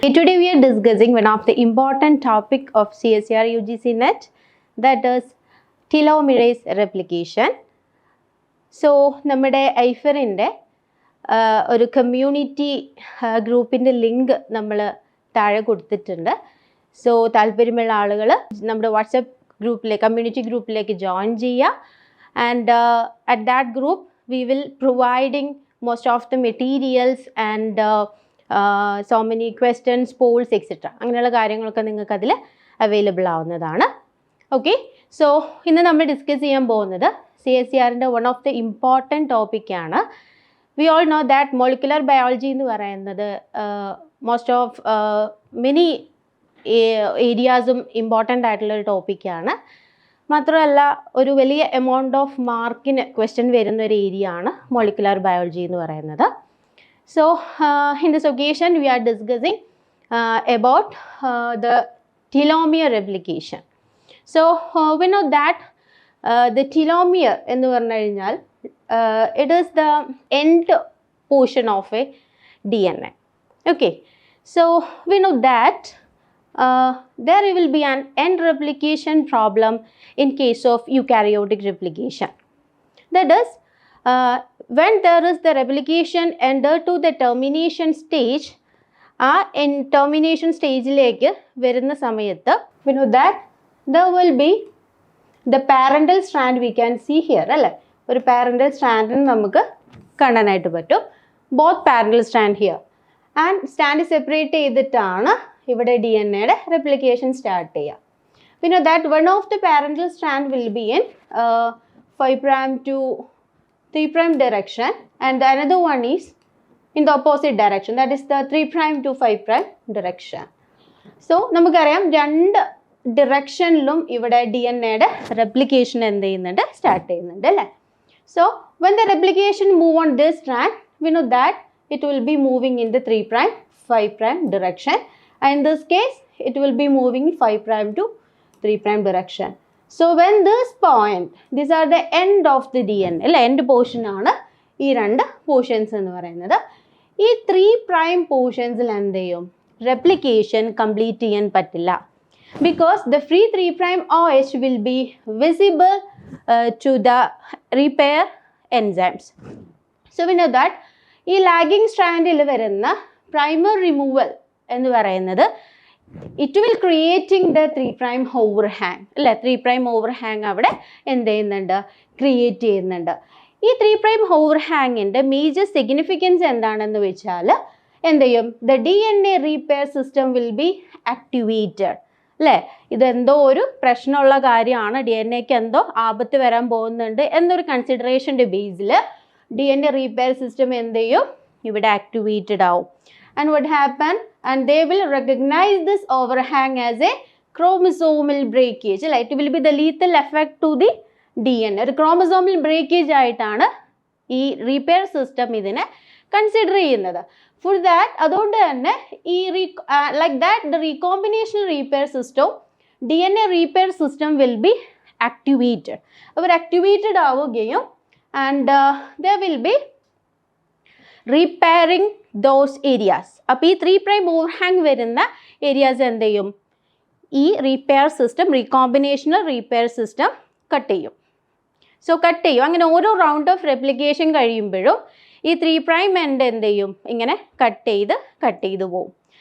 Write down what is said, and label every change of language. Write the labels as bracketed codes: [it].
[en] Today we are discussing one of the important topic of CSER UGC NET, that is telomerase replication. [ml] So നമ്മുടെ ഐഫറിൻ്റെ ഒരു community ഗ്രൂപ്പിൻ്റെ link നമ്മൾ താഴെ കൊടുത്തിട്ടുണ്ട്. So താല്പര്യമുള്ള ആളുകൾ നമ്മുടെ വാട്സപ്പ് ഗ്രൂപ്പിലേക്ക് കമ്മ്യൂണിറ്റി ഗ്രൂപ്പിലേക്ക് ജോയിൻ ചെയ്യുക. [en] And at that group we will providing most of the materials and so many questions, polls, etc. [ml] അങ്ങനെയുള്ള കാര്യങ്ങളൊക്കെ നിങ്ങൾക്ക് അതിൽ അവൈലബിൾ ആവുന്നതാണ്. ഓക്കെ, സോ ഇന്ന് നമ്മൾ ഡിസ്കസ് ചെയ്യാൻ പോകുന്നത് CSERൻ്റെ [en] one of the important [ml] ടോപ്പിക്കാണ്. [en] we all know that [ml] molecular biology എന്ന് പറയുന്നത് മോസ്റ്റ് ഓഫ് മെനി ഏരിയാസും ഇമ്പോർട്ടൻ്റ് ആയിട്ടുള്ളൊരു ടോപ്പിക്കാണ്. മാത്രമല്ല ഒരു വലിയ എമൗണ്ട് ഓഫ് മാർക്കിന് ക്വസ്റ്റ്യൻ വരുന്ന ഒരു ഏരിയ ആണ് മോളിക്കുലർ ബയോളജി എന്ന് പറയുന്നത്. [en] So in this occasion we are discussing about the telomere replication. So we know that the telomere [ml] എന്ന് പറഞ്ഞു കഴിഞ്ഞാൽ [en] It is the end portion of a DNA. Okay, so we know that there will be an end replication problem in case of eukaryotic replication. That is, when there is the replication enter to the termination stage, in termination stage like [ml] varuna samayathu [en] we know that there will be the parental strand. We can see here [ml] alle oru [en] parental strand [ml] namukku കാണാനായിട്ട് പറ്റും. [en] both parental strand here and strand separate [ml] ചെയ്തിട്ടാണ് ഇവിടെ [en] DNA replication start ചെയ്യുക. We know that one of the parental strand will be in 5' to 3' direction and the another one is in the opposite direction, that is the 3' to 5' direction. [ml] So നമുക്കറിയാം രണ്ട് ഡിറക്ഷനിലും ഇവിടെ DNA replication എന്ത് ചെയ്യുന്നുണ്ട്, start ചെയ്യുന്നുണ്ട് അല്ലേ. [en] So when the replication move on this strand, we know that it will be moving in the 3' 5' direction. In this case, it will be moving 5' to 3' direction. So when this point, these are the end of the DNA, end portion [ml] ആണ് ഈ രണ്ട് portions എന്ന് പറയുന്നത്. ഈ 3' പോർഷൻസിൽ എന്ത് ചെയ്യും, replication complete ചെയ്യാൻ പറ്റില്ല. [en] Because the free 3' OH will be visible to the repair enzymes. So we know that ഈ lagging strandൽ വരുന്ന primer removal [ml] എന്ന് പറയുന്നത് [en] It will creating the 3' overhang അല്ലേ. [ml] 3' ഓവർഹാങ് അവിടെ എന്ത് ചെയ്യുന്നുണ്ട്, ക്രിയേറ്റ് ചെയ്യുന്നുണ്ട്. ഈ 3' ഓവർഹാങ്ങിൻ്റെ മേജർ സിഗ്നിഫിക്കൻസ് എന്താണെന്ന് വെച്ചാൽ എന്ത് ചെയ്യും, [en] the DNA repair system will be activated [ml] അല്ലേ. ഇതെന്തോ ഒരു പ്രശ്നമുള്ള കാര്യമാണ്, DNA എന്തോ ആപത്ത് വരാൻ പോകുന്നുണ്ട് എന്നൊരു കൺസിഡറേഷൻ്റെ ബേസിൽ DNA റീപെയർ സിസ്റ്റം എന്ത് ചെയ്യും, ഇവിടെ ആക്ടിവേറ്റഡ് ആവും. [en] And what happen, and they will recognize this overhang as a chromosomal breakage. Like it will be the lethal effect to the DNA. [ml] ഒരു chromosomal breakage ആയിട്ടാണ് ഈ repair system ഇതിനെ കൺസിഡർ ചെയ്യുന്നത്. [en] For that [ml] അതുകൊണ്ട് തന്നെ ഈ [en] like that the recombinational repair system, DNA repair system will be activated. അവർ activated [ml] ആവുകയും [en] and there will be repairing those areas. [ml] അപ്പോൾ ഈ 3' ഓവർഹാങ് വരുന്ന ഏരിയാസ് എന്ത് ചെയ്യും, ഈ റീപെയർ സിസ്റ്റം റീകോമ്പിനേഷണൽ റീപെയർ സിസ്റ്റം കട്ട് ചെയ്യും. സോ കട്ട് ചെയ്യും. അങ്ങനെ ഓരോ റൗണ്ട് ഓഫ് റെപ്ലിക്കേഷൻ കഴിയുമ്പോഴും ഈ 3' എൻഡ് എന്ത് ചെയ്യും, ഇങ്ങനെ കട്ട് ചെയ്ത് പോകും.